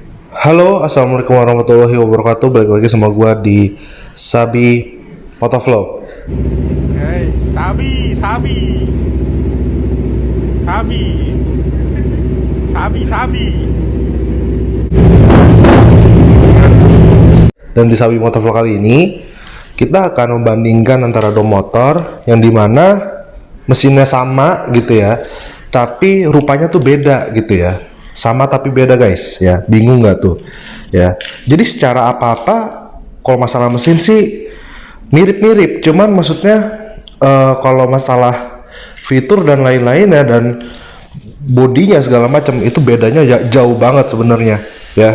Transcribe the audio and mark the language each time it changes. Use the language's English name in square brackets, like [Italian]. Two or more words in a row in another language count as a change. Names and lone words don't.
[Arabic] Halo, السلام عليكم ورحمة الله وبركاته. [Indonesian] Balik lagi sama gua di Sabi Motovlog. Hey, sabi, sabi, sabi, sabi, sabi. Dan di Sabi Motovlog kali ini kita akan membandingkan antara dua motor yang dimana mesinnya sama gitu ya, tapi rupanya tuh beda gitu ya. Sama tapi beda guys ya. Bingung nggak tuh ya? Jadi secara apa-apa kalau masalah mesin sih mirip-mirip, cuman maksudnya kalau masalah fitur dan lain-lain ya, dan bodinya segala macam itu bedanya jauh banget sebenarnya ya.